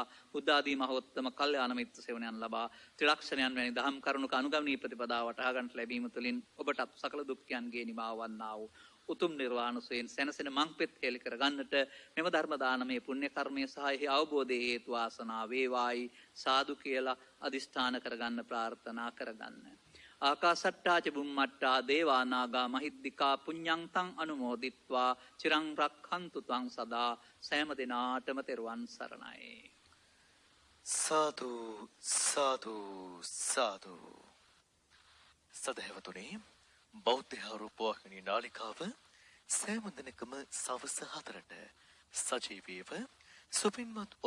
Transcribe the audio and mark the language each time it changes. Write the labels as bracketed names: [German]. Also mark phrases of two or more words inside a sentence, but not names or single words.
[Sinhala] බුද්ධ ආදී මහෝත්තම කල්යාණ මිත්‍ර සේවනයන් ලබා ත්‍රිලක්ෂණයන් වැනි දහම් කරුණක අනුගමනීය ප්‍රතිපදාව වටහා ගන්නට ලැබීම තුළින් ඔබටත් සකල දුක්ඛයන්ගේ නිමාව වන්නා වූ උතුම් නිර්වාණ සුවයෙන් සැනසෙන මංපෙත් හේලි කර ගන්නට මෙම ධර්ම දානමේ පුණ්‍ය කර්මයේ සහ එහි අවබෝධයේ හේතු වාසනා වේවායි සාදු කියලා අදිෂ්ඨාන කරගන්න ප්‍රාර්ථනා කරගන්න. [Pali] ආකාසට්ටා ච බුම්මට්ටා දේවා නාග මහිද්దికා පුඤ්ඤං තං අනුමෝදිත්වා චිරං රක්ඛන්තු ත්වං සදා [Sinhala] සෑම දිනාටම තෙරුවන් සරණයි. සාදු සාදු සාදු. සදහැවතුනි, බෞද්ධ රූපවාහිනී නාලිකාව සෑම දිනකම සවස 4ට සජීවීව සුපින්වත් ඔබ